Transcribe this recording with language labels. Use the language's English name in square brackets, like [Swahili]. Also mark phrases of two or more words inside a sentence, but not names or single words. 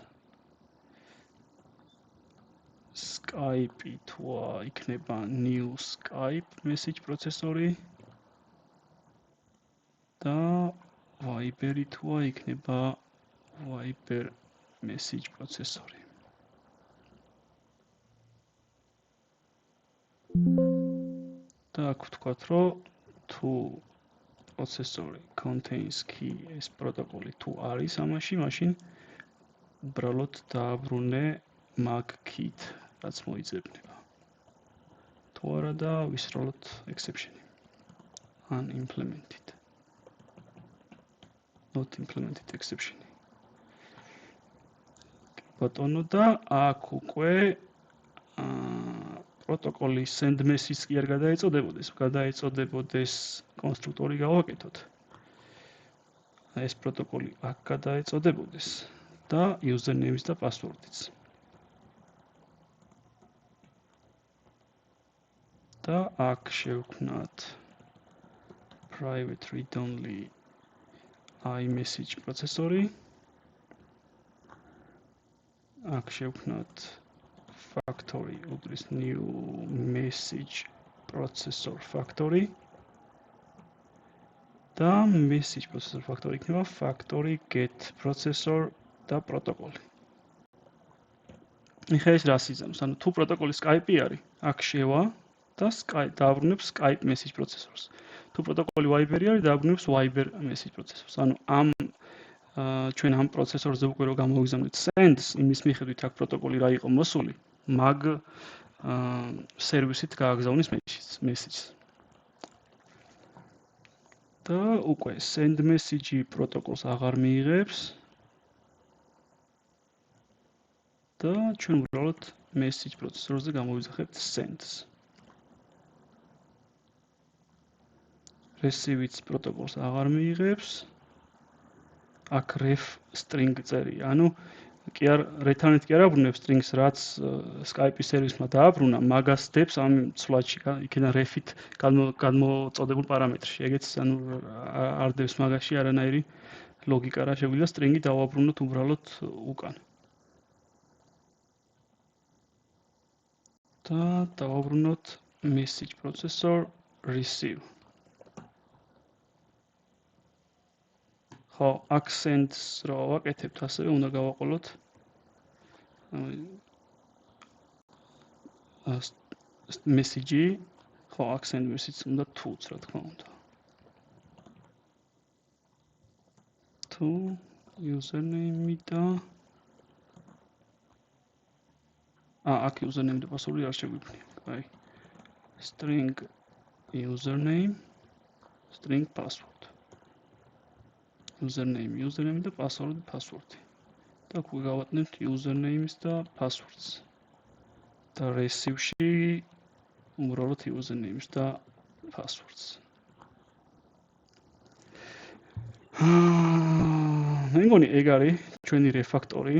[Georgian] Skype თუ იქნება [English] new Skype message [Georgian] პროცესორი და Viber-ი თუ იქნება Viber message პროცესორი. და აქ ვთქვათ, რომ თუ [English] processor contains key [Georgian] ეს პროტოკოლი თუ არის ამაში, მაშინ უბრალოდ დააბრუნე mag key რაც მოიძებნება. თუ არა და ვისროლოთ exception. [English] Unimplemented. Not implemented exception. [Georgian] ბატონო და აქ უკვე პროტოკოლის [English] send message [Georgian] კი არ გადაეწოდებოდეს, გადაეწოდებოდეს კონსტრუქტორი გავაკეთოთ. ეს პროტოკოლი აქ გადაეწოდებოდეს და username-ის და password-იც. და აქ შევქმნათ [English] private read-only iMessage [Georgian] პროცესორი. აქ შევქმნათ factory უდრის [English] new message processor factory [Georgian] და [English] message processor factory [Georgian] იქნება [English] factory get processor [Georgian] და პროტოკოლი. ეხლა ეს რას იზამს? ანუ თუ პროტოკოლი Skype არის, აქ შევა და Skype დააბრუნებს [English] Skype message processors. [Georgian] თუ პროტოკოლი Viber არის, დააბრუნებს [English] Viber message processors. [Georgian] ანუ ჩვენ ამ პროცესორზე უკვე რო გამოვიგზავნეთ sends, იმის მიხედვით აქ პროტოკოლი რა იყო მოსული, მაგ სერვისით გააგზავნის message-ს. და უკვე [English] send message [Georgian] პროტოკოლს აღარ მიიღებს. და ჩვენ უბრალოდ message პროცესორზე გამოვიძახებთ sends. receive-იც პროტოკოლს აღარ მიიღებს. აქ [English] ref string [Georgian] წერია. ანუ კი არ return-ით კი არ აბრუნებს string-ს, რაც Skype-ის სერვისმა დააბრუნა, მაგას დებს ამ ცვლადში, იქიდან ref-ით გამოწოდებულ პარამეტრში. ეგეც ანუ არ დებს მაგაში არანაირი ლოგიკა რა შეგვიძლია string-ი დავაბრუნოთ უბრალოდ უკან. და დავაბრუნოთ [English] message processor receive. [Georgian] ხო, accents რო ვაკეთებთ, ასევე უნდა გავაყოლოთ message-ი, ხო, [English] accent message [Georgian] უნდა თუ-ც რა თქმა უნდა. თუ username-ი და აქ username და password არ შეგვიქმნია. აი. [English] string username, string password. [Georgian] username და password. და უკვე გავატნებთ username-ის და password-ს. და receive-ში უბრალოდ username-ის და password-ს. მე მგონი ეგ არის ჩვენი refactory.